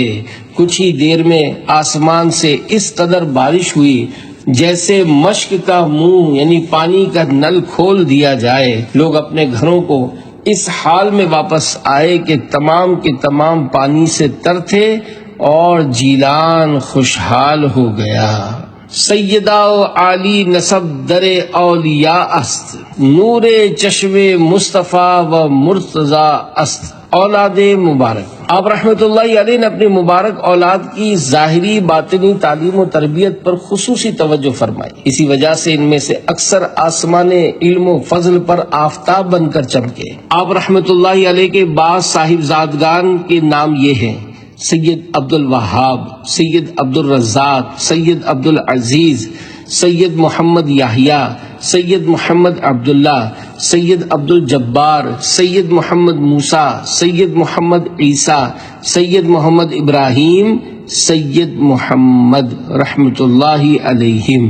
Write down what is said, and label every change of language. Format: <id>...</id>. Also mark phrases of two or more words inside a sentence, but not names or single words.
<ur>کچھ ہی دیر میں آسمان سے اس قدر بارش ہوئی جیسے مشک کا منہ یعنی پانی کا نل کھول دیا جائے. لوگ اپنے گھروں کو اس حال میں واپس آئے کہ تمام کے تمام پانی سے تر تھے اور جیلان خوشحال ہو گیا.</ur> <fa>سیدہ و عالی نسب در اولیاء است، نور چشم مصطفیٰ و مرتضی است.</fa> <ur>اولاد مبارک آپ</ur> <ar>رحمت اللہ علیہ</ar> <ur>نے اپنی مبارک اولاد کی ظاہری باطنی تعلیم و تربیت پر خصوصی توجہ فرمائی. اسی وجہ سے ان میں سے اکثر آسمان علم و فضل پر آفتاب بن کر چمکے. آپ</ur> <ar>رحمت اللہ علیہ</ar> <ur>کے بعض صاحب زادگان کے نام یہ ہیں: سید عبد الوہاب، سید عبد الرزاق، سید عبد العزیز، سید محمد یحییٰ، سید محمد عبداللہ، سید عبد الجبار، سید محمد موسیٰ، سید محمد عیسیٰ، سید محمد ابراہیم، سید محمد</ur> <ar>رحمت اللہ علیہم.</ar>